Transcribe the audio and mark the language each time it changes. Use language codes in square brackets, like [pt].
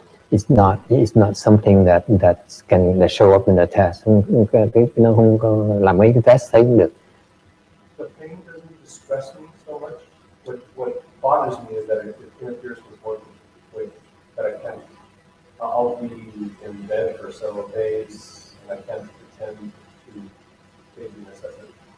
[en] It's not something that show up in the test. [vi] Nó không có làm mấy cái test thấy cũng được. [en] The pain doesn't distress me so much. What bothers me is that it interferes with working, that I can't. I'll be in bed for several days, and I can't pretend to maybe necessity.